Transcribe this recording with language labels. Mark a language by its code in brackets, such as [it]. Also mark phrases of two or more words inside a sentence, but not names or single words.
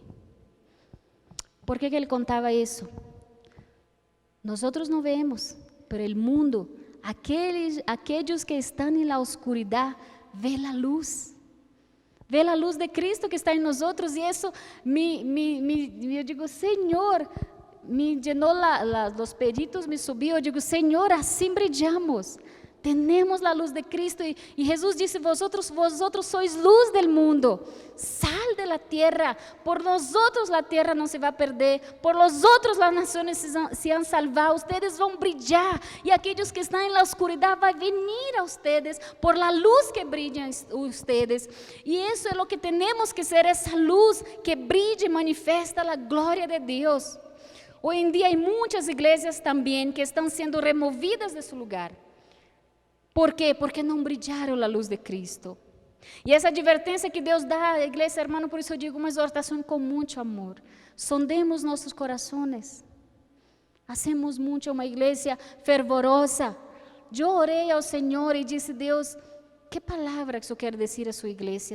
[pt] Por que ele contava isso? Nós não vemos, mas o mundo, aqueles que estão na oscuridade, vê a luz. Vê a luz de Cristo que está em nós. E isso eu digo, Senhor, [es] me llenó los peditos, [pt] me subiu, eu digo, Senhor, assim brilhamos. [es] Tenemos la luz de Cristo y Jesús dice, vosotros sois luz del mundo, sal de la tierra, por nosotros la tierra no se va a perder, por nosotros las naciones se han salvado, ustedes van brillar y aquellos que están en la oscuridad van a venir a ustedes por la luz que brillan ustedes, y eso es lo que tenemos que ser, esa luz que brilla y manifiesta la gloria de Dios. Hoy en día hay muchas iglesias también que están siendo removidas de su lugar. [pt] ¿Por quê? Porque não brilharam a luz de Cristo. E essa advertência que Deus dá à igreja, hermano, por isso eu digo uma exortação com muito amor. Sondemos nossos corações. Hacemos muito uma igreja fervorosa. Eu orei ao Senhor e disse, Deus, que palavra que eu quero dizer à sua igreja?